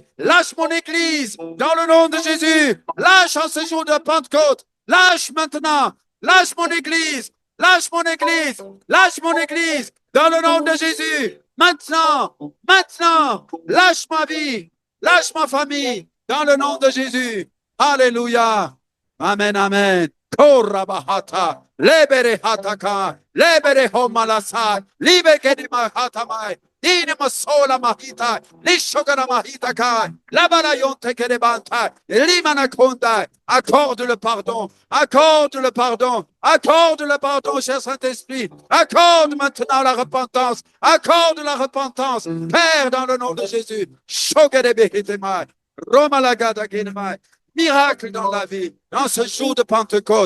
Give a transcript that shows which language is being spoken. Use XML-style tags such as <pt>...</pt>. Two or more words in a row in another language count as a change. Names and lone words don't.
<fr>Lâche mon église, dans le nom de Jésus. Lâche en ce jour de Pentecôte. Lâche maintenant. Lâche mon église. Lâche mon église. Lâche mon église, dans le nom de Jésus. Maintenant. Maintenant. Lâche ma vie. Lâche ma famille, dans le nom de Jésus. Alléluia. Amen, amen. Korabahata. Lebere hataka. Lebere homalasa. Libeke mahatamai. Dine masola mahita, lishogana mahita kai, labana yonte kerebanta, limana konda. Accorde le pardon, accorde le pardon, accorde le pardon, cher Saint-Esprit. Accorde maintenant la repentance, accorde la repentance, Père, dans le nom de Jésus. Shogerebehitemai, Romalagada Ginemai. Miracle dans la vie, dans ce jour de Pentecôte.</fr>